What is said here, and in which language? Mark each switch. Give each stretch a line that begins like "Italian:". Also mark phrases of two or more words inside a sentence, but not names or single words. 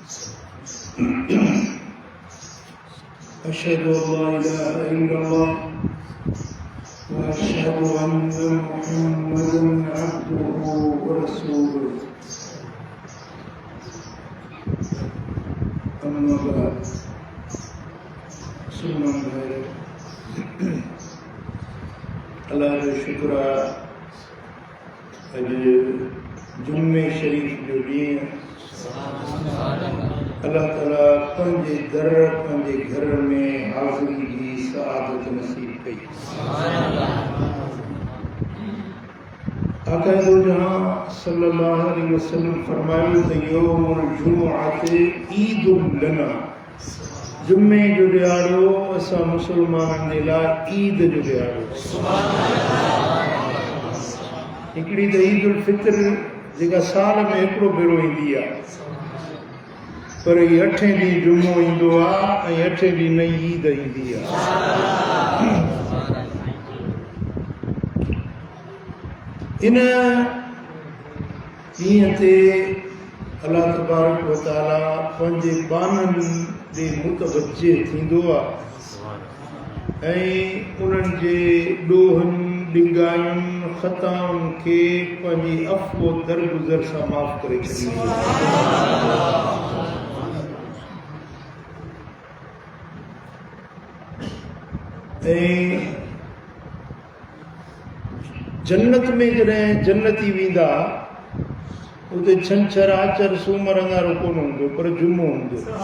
Arabic: أشهد أن لا إله إلا الله وأشهد أن محمدا عبده ورسوله. أما بعد ثم
Sindhi: अल्लाह जो शुक्र अॼु जुम्मे शरीफ़ जो ॾींहुं अल्लाह ताला पंहिंजे दर पंहिंजे घर में हाज़िरी जी सआदत नसीब कई। आका दो जहां
Arabic: صلى الله عليه وسلم
Sindhi: फरमायो त
Arabic: يوم الجمعة عيد لنا,
Sindhi: जुम्मे जो ॾियारो असां मुसलमाननि जे लाइ ईद जो ॾियारो। हिकिड़ी त ईद उल फितर जेका साल में हिकिड़ो भेरो ईंदी आहे, पर ही 8 ॾींहं जुमो ईंदो आहे ऐं 8 ॾींहं नई ईद ईंदी आहे। इन ॾींहं ते
Arabic: الله تبارك و تعالى
Sindhi: पंहिंजे बाननि ॾे मुतवज्जे थींदो आहे ऐं उन्हनि जे ॾोहनि ॾिंगायुनि ख़ताउनि खे पंहिंजी अफ़्वो दरगुज़र सां माफ़ करे छॾींदो आहे। ऐं जन्नत में जॾहिं जन्नती वेंदा उते छंछर आचर सूमर अंगारो कोन हूंदो, पर जुमो हूंदो।